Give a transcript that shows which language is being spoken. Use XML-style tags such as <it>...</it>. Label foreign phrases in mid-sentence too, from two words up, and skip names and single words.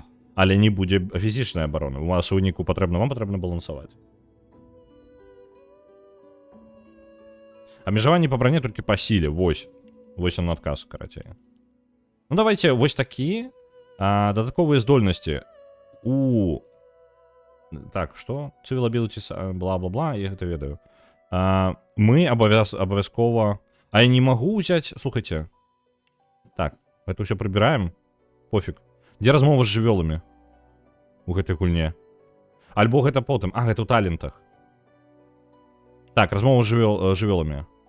<be>Але не будзе фізічнай абароны. У вас у выніку вам патрэбна балансаваць. Абмежаванні па броне толькі па сіле, вось. Вось ён адказ, карацей. Ну, давайте вось такі. Дадатковыя здольнасці. Так, што?</be> <en>Civil abilities, бла-бла-бла,</en> <be>я гэта ведаю. Мы абавязкова... я не магу ўзяць... Слухайце. Так, гэта ўсё прыбіраем. Пофіг. Дзе размова з жывёламі? У гэтай гульне. Альбо гэта потым. Гэта ў талентах. Так, размова з жывёламі.</be>